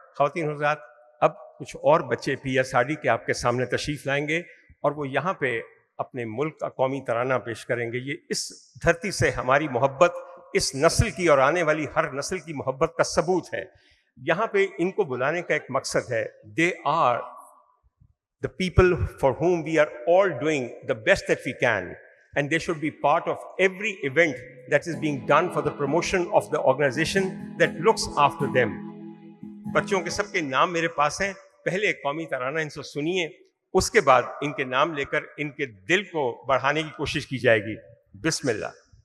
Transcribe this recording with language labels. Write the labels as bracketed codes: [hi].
[ur] خواتین حضرات, اب کچھ اور بچے پی ایس آر ڈی کے آپ کے سامنے تشریف لائیں گے اور وہ یہاں پہ اپنے ملک کا قومی ترانہ پیش کریں گے. یہ اس دھرتی سے ہماری محبت, اس نسل کی اور آنے والی ہر نسل کی محبت کا ثبوت ہے. یہاں پہ ان کو بلانے کا ایک مقصد ہے. [en] They are the people for whom we are all doing the best that we can, and they should be part of every event that is being done for the promotion of the organization that looks after them. [ur] بچوں کے سب کے نام میرے پاس ہیں. پہلے قومی ترانہ ان سے سنیے, اس کے بعد ان کے نام لے کر ان کے دل کو بڑھانے کی کوشش کی جائے گی. بسم اللہ.